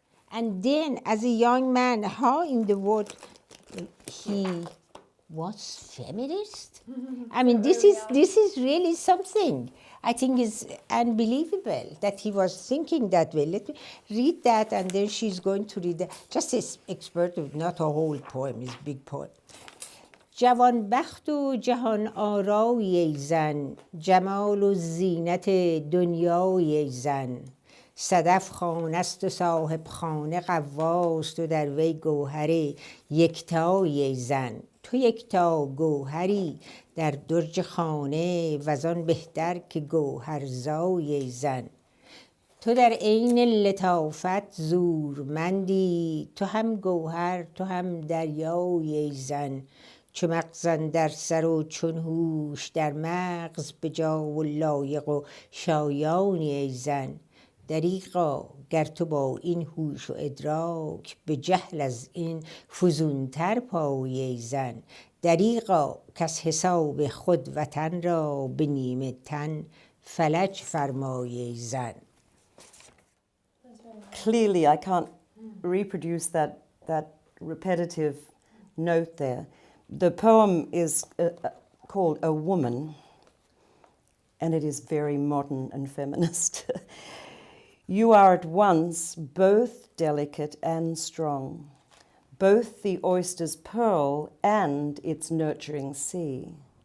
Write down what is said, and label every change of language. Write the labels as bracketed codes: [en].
[en] And then as a young man, how in the world he was feminist? I mean, this is really something. I think is unbelievable that he was thinking that way. Let me read that, and then she's going to read that. Just an expert, not a whole poem, it's a big poem. [fa] جوان بخت و جهان آرای ای زن، جمال و زینت دنیای ای زن. صدف خانه است و صاحب خانه غواست و در وی گوهر یکتای ای زن. تو یکتا گوهری در درج خانه وزان بهتر که گوهرزای ای زن. تو در عین لطافت زورمندی، تو هم گوهر تو هم دریای ای زن. چو مغز اندر سر و چون هوش در مغز، به جا و لایق و شایانی ای زن. دریغا گر تو با این هوش و ادراک، به جهل از این فزونتر پایی ای زن. دریغا کز حساب خود وطن را به نیمه تن فلج فرمایی ای زن. [en] Clearly, I can't reproduce that repetitive note there. The poem is called A Woman, and it is very modern and feminist. You are at once both delicate and strong, both the oyster's pearl and its nurturing sea.